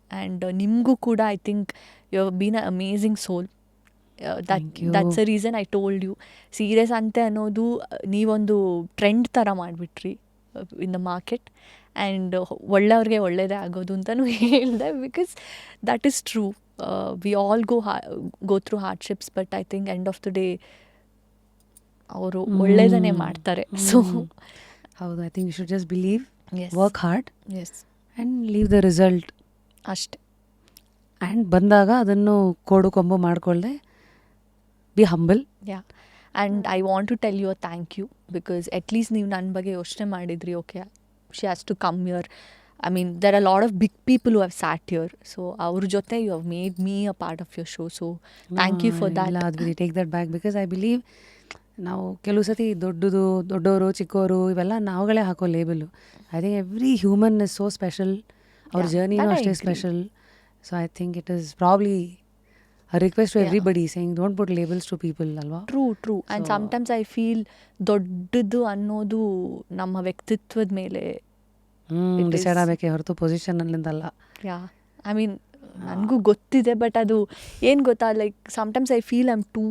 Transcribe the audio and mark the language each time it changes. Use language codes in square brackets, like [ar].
[en] and [kn] ನಿಮಗೂ ಕೂಡ [en] I think you have been a amazing soul. That's a reason I told you. [kn] Serious ಅಂತೆ ಅನ್ನೋದು ನೀವೊಂದು trend ಥರ ಮಾಡಿಬಿಟ್ರಿ [en] In the market. [kn] ಆ್ಯಂಡ್ ಒಳ್ಳೆಯವ್ರಿಗೆ ಒಳ್ಳೆಯದೇ ಆಗೋದು ಅಂತಲೂ ಹೇಳಿದೆ. [en] Because that is true. We all go through hardships, but I think end of the day [kn] ಅವರು ಒಳ್ಳೆಯದನ್ನೇ ಮಾಡ್ತಾರೆ. [en] so [kn] ಹೌದು, [en] I think you should just believe, Yes. Work hard, yes, and leave the result. [kn] ಅಷ್ಟೆ. And ಬಂದಾಗ ಅದನ್ನು ಕೋಡು ಕೊಂಬು ಮಾಡಿಕೊಳ್ಳದೆ [en] Be humble. Yeah, and I want to tell you a thank you. Because at least [kn] ನೀವು ನನ್ನ ಬಗ್ಗೆ ಯೋಚನೆ ಮಾಡಿದ್ರಿ. [en] Okay, she has to come here. I mean, there are a lot of big people who have sat here. So, our jote, you have made me a part of your show. So, thank you for that. We take that back because I believe [kn] ನಾವು ಕೆಲವು ಸತಿ ದೊಡ್ಡವರು ಚಿಕ್ಕವರು ಇವೆಲ್ಲ ನಾವುಗಳೇ ಹಾಕೋ ಲೇಬಲು. [en] I think every human is so special. [kn] ಅವ್ರ ಜರ್ನಿನೂ ಅಷ್ಟೇ special. [en] so I think it is probably a request to everybody saying don't put labels to people, [kn] ಅಲ್ವಾ? [en] True. And sometimes I feel [kn] ದೊಡ್ಡದು ಅನ್ನೋದು ನಮ್ಮ ವ್ಯಕ್ತಿತ್ವದ ಮೇಲೆ ಡಿಸೈಡ್ ಆಗಬೇಕೆ ಹೊರತು ಪೊಸಿಷನ್ ಅಲ್ಲಿಂದಲ್ಲ. [en] yeah, I mean [kn] ನನಗೂ ಗೊತ್ತಿದೆ. [en] but [kn] ಅದು ಏನು ಗೊತ್ತಾ, [en] like sometimes I feel I am